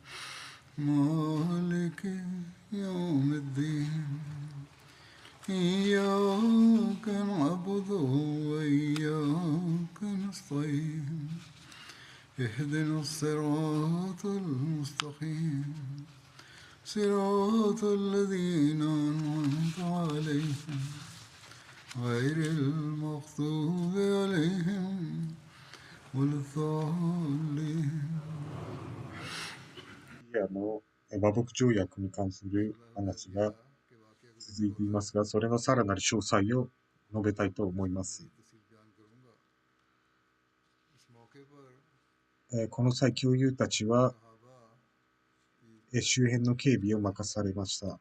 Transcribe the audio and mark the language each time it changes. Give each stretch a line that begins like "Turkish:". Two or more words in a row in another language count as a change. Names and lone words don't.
Arabic: مالك يوم الدين إياك نعبد وإياك نستعين اهدنا الصراط المستقيم صراط الذين أنعمت عليهم غير المغضوب عليهم ولا الضالين
Japanese: 和睦条約に関する話が続いていますが、それのさらなる詳細を述べたいと思います。この際、教友たちは周辺の警備を任されました。